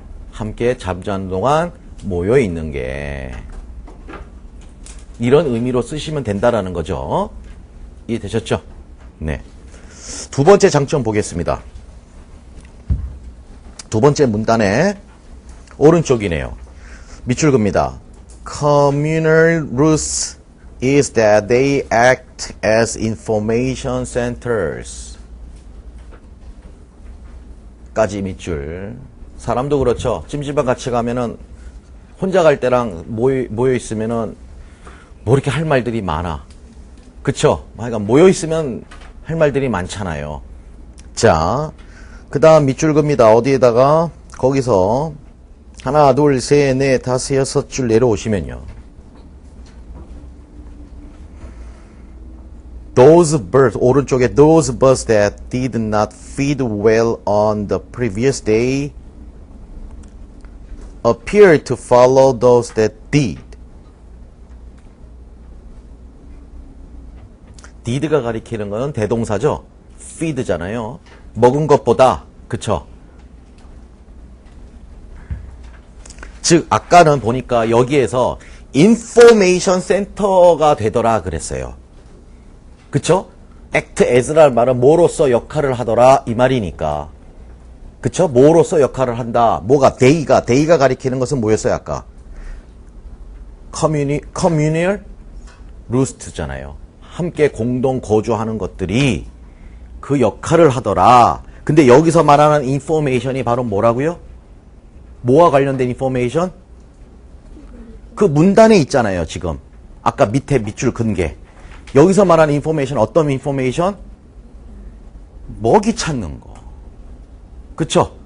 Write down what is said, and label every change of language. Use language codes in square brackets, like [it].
[ko] 함께 잠자는 동안 모여 있는 게. 이런 의미로 쓰시면 된다라는 거죠. 이해되셨죠? 네. 두 번째 장점 보겠습니다. 두 번째 문단의 오른쪽이네요. 밑줄 긋니다. [en] Communal roots is that they act as information centers. [ko] 까지 밑줄. 사람도 그렇죠. 찜질방 같이 가면은 혼자 갈 때랑 모여 있으면은 뭐 이렇게 할 말들이 많아. 그쵸? 그러니까 모여 있으면 할 말들이 많잖아요. 자, 그 다음 밑줄 긋니다. 어디에다가? 거기서 하나, 둘, 셋, 넷, 다섯, 여섯 줄 내려오시면요. [en] Those birds, [ko] 오른쪽에 [en] those birds that did not feed well on the previous day appear to follow those that did. [ko] did가 가리키는 거는 대동사죠. feed잖아요. 먹은 것보다, 그쵸? 즉 아까는 보니까 여기에서 인포메이션 센터가 되더라 그랬어요. 그쵸? act as라는 말은 뭐로서 역할을 하더라 이 말이니까. 그쵸? 뭐로서 역할을 한다. 뭐가 day가 가리키는 것은 뭐였어요 아까? communal roost잖아요. 함께 공동 거주하는 것들이 그 역할을 하더라. 근데 여기서 말하는 인포메이션이 바로 뭐라고요? 뭐와 관련된 인포메이션? 그 문단에 있잖아요, 지금. 아까 밑에 밑줄 긋은 게. 여기서 말하는 인포메이션 어떤 인포메이션? 먹이 찾는 거. 그쵸?